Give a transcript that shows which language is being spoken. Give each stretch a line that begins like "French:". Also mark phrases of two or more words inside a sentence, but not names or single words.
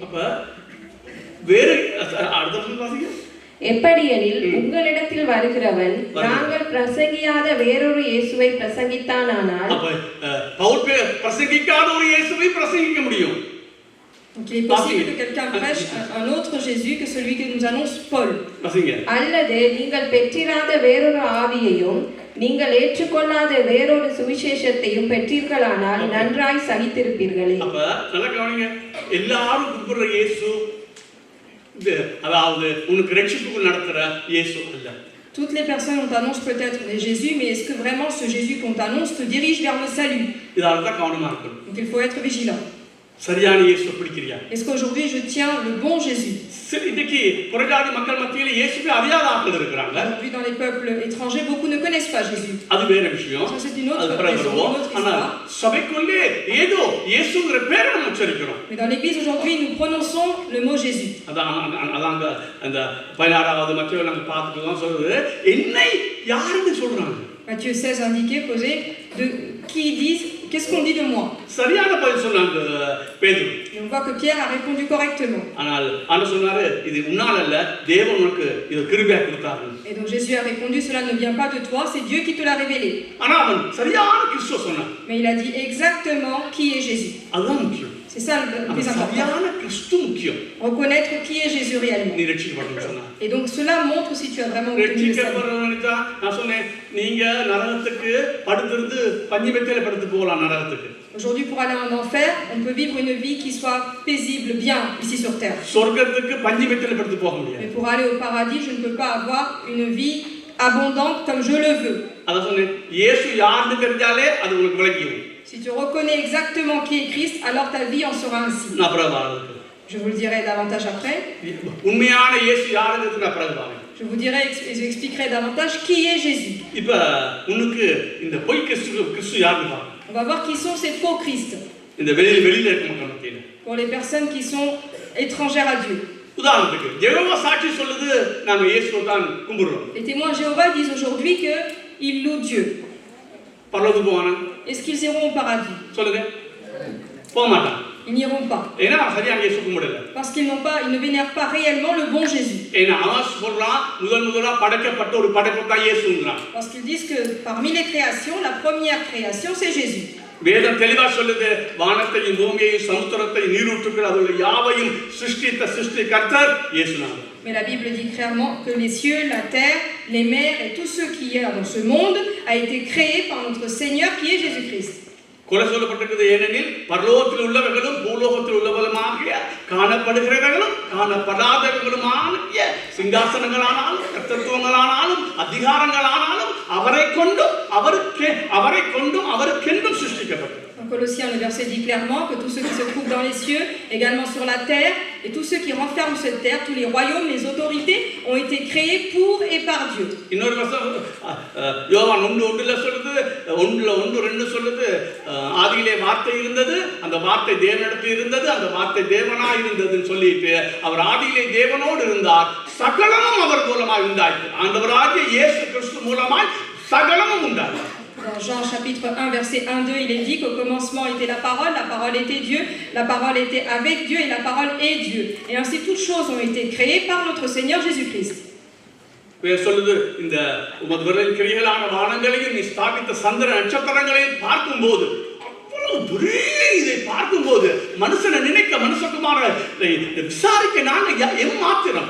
Tamil: அப்ப வேறு அடுத்த வசனம் வாசிங்க. எப்படியெனில் உங்களிடத்தில் வருகிறவன் நாங்கள் பிரசங்கியாத வேறொரு இயேசுவை பிரசங்கித்தானால் அப்ப பவுல் பிரசங்கிக்காத ஒரு இயேசுவை பிரசங்கிக்க முடியும்.
French: Donc il est possible que quelqu'un prêche un autre Jésus que celui que nous annonce Paul.
Tamil: வாசிங்க. அல்லது நீங்கள் பெற்றிராத வேறொரு ஆவியையும் நீங்கள் ஏற்றுக்கொள்ளாத வேறொரு சுவிசேஷத்தையும் பெற்றீர்களானால் நன்றாய் சகித்திருப்பீர்களே. அப்ப நல்லா கவனிங்க, எல்லாரும் கூப்பிடுற இயேசு அதாவது உனக்கு ரட்சிப்புக்கு நடத்துற இயேசு அல்ல.
French: Toutes les personnes on t'annonce peut-être Jésus, mais est-ce que vraiment ce Jésus qu'on t'annonce te dirige vers le salut?
Tamil: இதால தான் கவனமா இருக்கணும்.
French: Donc il faut être vigilant.
Tamil: சரியான இயேசு பிடிக்கிறியா?
French: Est-ce qu'aujourd'hui je tiens le bon Jésus?
Tamil: இன்னைக்கு புறஜாதி மக்கள் மத்தியில இயேசுவை அறியாத ஆட்கள் இருக்கிறாங்க.
French: Aujourd'hui dans les peuples étrangers beaucoup ne connaissent pas Jésus.
Tamil: அது வேற விஷயம்.
French: Ça c'est une autre raison, une autre
Tamil: ஆனா
French: histoire.
Tamil: சபைக்குள்ளே ஏதோ இயேசுங்கிற பேரை நம்ம உச்சரிக்கிறோம்.
French: Mais dans l'église aujourd'hui nous prononçons le mot Jésus.
Tamil: அதாங்க அந்த 16வது மத்தேயு நம்ம பார்த்துட்டு சொல்றது என்னை யாருன்னு சொல்றாங்க.
French: Matthieu 16 indiqué posé de qui disent qu'est-ce qu'on dit de moi?
Tamil: சரியான பதில் சொன்னாங்க பேதுரு.
French: Et on voit que Pierre a répondu correctement.
Tamil: ஆனால் ஆண்டவர் சொன்னாரு இது உன்னால அல்ல தேவன் உனக்கு இது கிருபையா கொடுத்தாரு.
French: Et donc Jésus a répondu cela ne vient pas de toi, c'est Dieu qui te l'a révélé.
Tamil: ஆனா அவன் சரியான கிறிஸ்துவ சொன்னான்.
French: Mais il a dit exactement qui est Jésus.
Tamil: அதுதான் முக்கியம்.
French: C'est ça le plus important.
Tamil: சரியான கிறிஸ்து முக்கியம்.
French: Reconnaître qui est Jésus réellement.
Tamil: நீ ரட்சிக்கப்படணும்னு சொன்னா.
French: Et donc cela montre si tu as vraiment obtenu le salut.
Tamil: ரட்சிக்கப்படுறவனுக்கு நான் சொன்னேன் நீங்க நரகத்துக்கு படுத்துருந்து பஞ்சு மெத்தையில படுத்து போகலாம் நரகத்துக்கு.
French: Aujourd'hui pour aller en enfer, on peut vivre une vie qui soit paisible, bien ici sur terre.
Tamil: சொர்க்கத்துக்கு பஞ்சு மெத்தையில படுத்து போக முடியாது.
French: Mais pour aller au paradis, je ne peux pas avoir une vie abondante comme je le veux.
Tamil: அத சொன்னேன் இயேசு யாருன்னு தெரிஞ்சாலே அது உங்களுக்கு விளங்கிடும்.
French: Si tu reconnais exactement qui est Christ, alors ta vie en sera ainsi.
Tamil: நான் பிரபாவத்துக்கு
French: Je vous le dirai davantage après.
Tamil: உண்மையான இயேசு யாருன்னு நான் பிரபாவம்.
French: Je vous dirai et je expliquerai davantage qui est Jésus.
Tamil: இப்ப உனக்கு இந்த பொய் கிறிஸ்து யாருன்னு பாருங்க.
French: On va voir qui sont ces faux Christ.
Tamil: இந்த வெளியில இருக்க மக்கள் மத்தியில.
French: Pour les personnes qui sont étrangères à Dieu.
Tamil: உதாரணத்துக்கு யெகோவா சாட்சி சொல்லுது நாம இயேசுவை தான் கும்பிடுறோம்.
French: Les témoins de Jéhovah disent aujourd'hui que ils louent Dieu.
Tamil: பரலோகத்துக்கு போவானா?
French: Est-ce qu'ils iront au paradis?
Tamil: சொல்லுங்க. போக மாட்டாங்க.
French: Ils n'iront pas.
Tamil: ஏன்னா சரியான இயேசு கும்பிடல.
French: Parce qu'ils ne vénèrent pas réellement le bon Jésus.
Tamil: ஏன்னா அவன் சொல்றான் முதலா படைக்கப்பட்ட ஒரு படைப்பு தான் இயேசுங்கறான்.
French: Parce qu'ils disent que parmi les créations, la première création c'est Jésus.
Tamil: வேதம் தெளிவா சொல்லுது வானத்தையும் பூமியையும் சமுத்திரத்தையும் நீரூற்றுகள் அதுல யாவையும் சிருஷ்டித்த சிருஷ்டிகர்த்தர் இயேசுதான்.
French: Mais la Bible dit clairement que les cieux, la terre, les mers et tout ce qui est dans ce monde a été créé par notre Seigneur qui est Jésus-Christ.
Tamil: கொலை சொல்லப்பட்டிருக்கிறது ஏனெனில் பரலோகத்தில் உள்ளவர்களும் பூலோகத்தில் உள்ளவர்களுமாகிய காணப்படுகிறவர்களும் காணப்படாதவர்களுமாகிய சிங்காசனங்களானாலும் கர்த்தத்துவங்களானாலும் அதிகாரங்களானாலும் அவரை கொண்டும் அவருக்கென்றும் சிருஷ்டிக்கப்பட்டது.
French: En Colossiens, le verset dit clairement que tous ceux qui se trouvent dans les cieux, également sur la terre, et tous ceux qui renferment cette terre, tous les royaumes, les autorités, ont été créés pour et par Dieu.
Tamil: இன்னொரு வசனம் யோவான் 1:1 சொல்லுது 1:2 சொல்லுது ஆதியிலே வார்த்தை இருந்தது அந்த வார்த்தை தேவனிடத்தில் இருந்தது அந்த வார்த்தை தேவனாய் இருந்ததுன்னு சொல்லிட்டு அவர் ஆதியிலே தேவனோடு இருந்தார் சகலமும் அவர் மூலமாய் உண்டாயிற்று. ஆண்டவராகிய இயேசு கிறிஸ்து மூலமாய் சகலமும் உண்டாயிற்று.
French: Dans Jean chapitre 1 verset 1-2, il est dit qu'au commencement était la parole était Dieu, la parole était avec Dieu et la parole est Dieu. Et ainsi toutes choses ont été créées par notre Seigneur Jésus-Christ.
Tamil: சொல்லுது இந்த உமது விரலின் கிரியைகளான வானங்களையும் நீ ஸ்தாபித்த சந்திர நட்சத்திரங்களையும் பார்க்கும்போது இதை பார்க்கும்போது மனுஷனை நினைக்க மனுஷகுமாரனை விசாரிக்க நாங்க எம்மாத்திரம்.